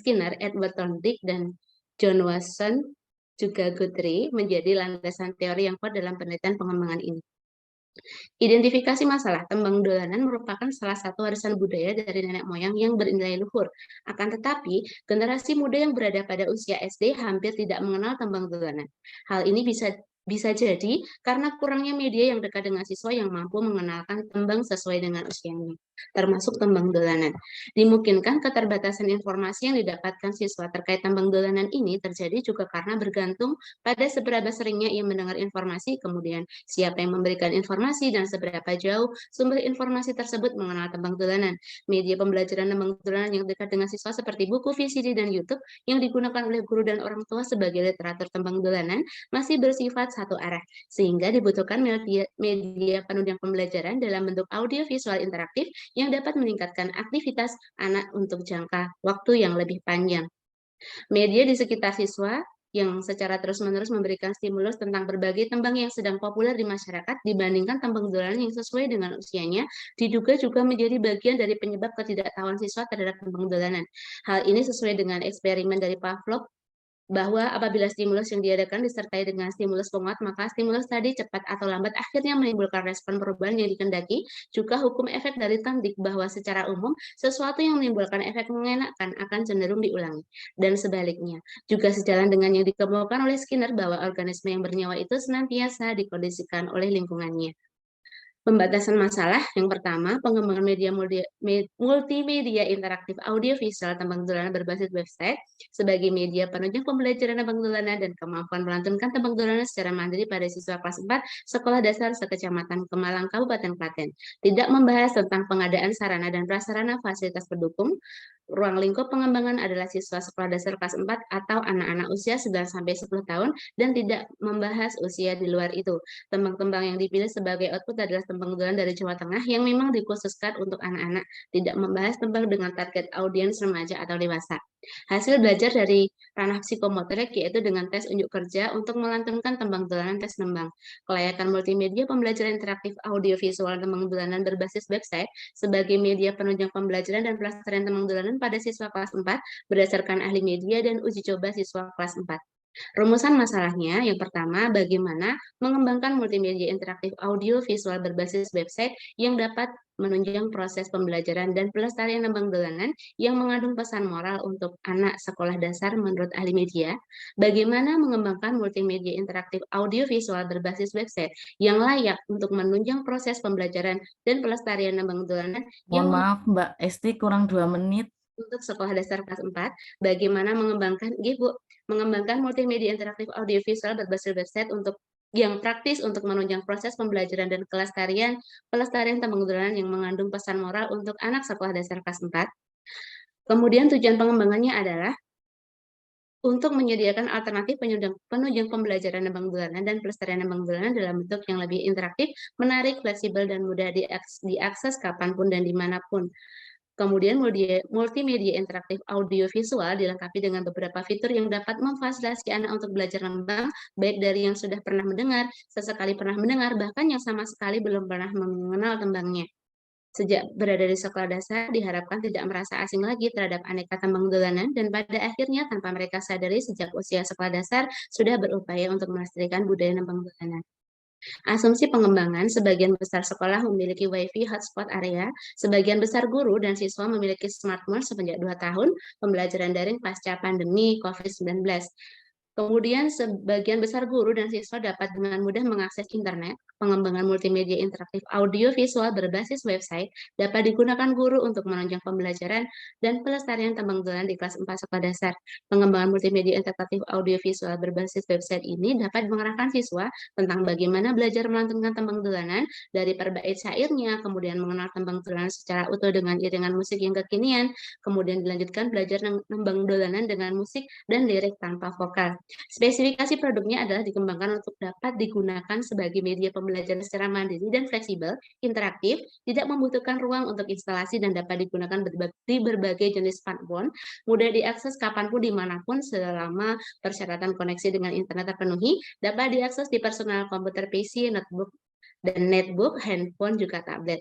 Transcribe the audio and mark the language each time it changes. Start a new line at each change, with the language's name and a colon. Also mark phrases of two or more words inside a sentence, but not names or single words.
Indonesian: Skinner, Edward Thorndike, dan John Watson, juga Guthrie, menjadi landasan teori yang kuat dalam penelitian pengembangan ini. Identifikasi masalah tembang dolanan merupakan salah satu warisan budaya dari nenek moyang yang bernilai luhur. Akan tetapi, generasi muda yang berada pada usia SD hampir tidak mengenal tembang dolanan. Hal ini bisa jadi karena kurangnya media yang dekat dengan siswa yang mampu mengenalkan tembang sesuai dengan usianya, termasuk tembang dolanan. Dimungkinkan keterbatasan informasi yang didapatkan siswa terkait tembang dolanan ini terjadi juga karena bergantung pada seberapa seringnya ia mendengar informasi, kemudian siapa yang memberikan informasi, dan seberapa jauh sumber informasi tersebut mengenal tembang dolanan. Media pembelajaran tembang dolanan yang dekat dengan siswa seperti buku, VCD, dan YouTube yang digunakan oleh guru dan orang tua sebagai literatur tembang dolanan masih bersifat satu arah, sehingga dibutuhkan media penunjang pembelajaran dalam bentuk audio visual interaktif yang dapat meningkatkan aktivitas anak untuk jangka waktu yang lebih panjang. Media di sekitar siswa yang secara terus-menerus memberikan stimulus tentang berbagai tembang yang sedang populer di masyarakat dibandingkan tembang dolanan yang sesuai dengan usianya, diduga juga menjadi bagian dari penyebab ketidaktahuan siswa terhadap tembang dolanan. Hal ini sesuai dengan eksperimen dari Pavlov, bahwa apabila stimulus yang diadakan disertai dengan stimulus penguat, maka stimulus tadi cepat atau lambat akhirnya menimbulkan respon perubahan yang dikehendaki. Juga hukum efek dari Thorndike bahwa secara umum sesuatu yang menimbulkan efek mengenakan akan cenderung diulangi, dan sebaliknya. Juga sejalan dengan yang dikemukakan oleh Skinner bahwa organisme yang bernyawa itu senantiasa dikondisikan oleh lingkungannya. Pembatasan masalah yang pertama, pengembangan media multimedia interaktif audiovisual tembang dolanan berbasis website sebagai media penunjang pembelajaran tembang dolanan dan kemampuan melantunkan tembang dolanan secara mandiri pada siswa kelas 4 Sekolah Dasar Sekecamatan Kemalang, Kabupaten Klaten. Tidak membahas tentang pengadaan sarana dan prasarana fasilitas pendukung. Ruang lingkup pengembangan adalah siswa sekolah dasar kelas 4 atau anak-anak usia 9-10 tahun dan tidak membahas usia di luar itu. Tembang-tembang yang dipilih sebagai output adalah tembang dolanan dari Jawa Tengah yang memang dikhususkan untuk anak-anak, tidak membahas tembang dengan target audiens remaja atau dewasa. Hasil belajar dari ranah psikomotorik yaitu dengan tes unjuk kerja untuk melantunkan tembang dolanan tes nembang. Kelayakan multimedia pembelajaran interaktif audiovisual tembang dolanan berbasis website sebagai media penunjang pembelajaran dan pelestarian tembang dolanan pada siswa kelas 4 berdasarkan ahli media dan uji coba siswa kelas 4. Rumusan masalahnya, yang pertama, bagaimana mengembangkan multimedia interaktif audio visual berbasis website yang dapat menunjang proses pembelajaran dan pelestarian tembang dolanan yang mengandung pesan moral untuk anak sekolah dasar menurut ahli media. Bagaimana mengembangkan multimedia interaktif audio visual berbasis website yang layak untuk menunjang proses pembelajaran dan pelestarian tembang dolanan. Mohon maaf Mbak Esti, kurang 2 menit. Untuk sekolah dasar kelas 4, bagaimana mengembangkan multimedia interaktif audiovisual berbasis website untuk yang praktis untuk menunjang proses pembelajaran dan pelestarian tembang dolanan yang mengandung pesan moral untuk anak sekolah dasar kelas 4. Kemudian tujuan pengembangannya adalah untuk menyediakan alternatif penunjang pembelajaran tembang dolanan dan pelestarian tembang dolanan dalam bentuk yang lebih interaktif, menarik, fleksibel, dan mudah diakses kapanpun dan dimanapun. Kemudian multimedia interaktif audiovisual dilengkapi dengan beberapa fitur yang dapat memfasilitasi anak untuk belajar nembang, baik dari yang sudah pernah mendengar, sesekali pernah mendengar, bahkan yang sama sekali belum pernah mengenal tembangnya. Sejak berada di sekolah dasar, diharapkan tidak merasa asing lagi terhadap aneka tembang dolanan, dan pada akhirnya tanpa mereka sadari sejak usia sekolah dasar sudah berupaya untuk melestarikan budaya nembang dolanan. Asumsi pengembangan, sebagian besar sekolah memiliki WiFi hotspot area, sebagian besar guru dan siswa memiliki smartphone semenjak 2 tahun pembelajaran daring pasca pandemi COVID-19. Kemudian sebagian besar guru dan siswa dapat dengan mudah mengakses internet. Pengembangan multimedia interaktif audio visual berbasis website dapat digunakan guru untuk menunjang pembelajaran dan pelestarian tembang dolanan di kelas 4 sekolah dasar. Pengembangan multimedia interaktif audio visual berbasis website ini dapat mengarahkan siswa tentang bagaimana belajar melantunkan tembang dolanan dari perbait syairnya, kemudian mengenal tembang dolanan secara utuh dengan iringan musik yang kekinian, kemudian dilanjutkan belajar nembang dolanan dengan musik dan lirik tanpa vokal. Spesifikasi produknya adalah dikembangkan untuk dapat digunakan sebagai media pembelajaran secara mandiri dan fleksibel, interaktif, tidak membutuhkan ruang untuk instalasi dan dapat digunakan di berbagai jenis smartphone, mudah diakses kapanpun dimanapun selama persyaratan koneksi dengan internet terpenuhi, dapat diakses di personal komputer PC, notebook, dan netbook, handphone, juga tablet.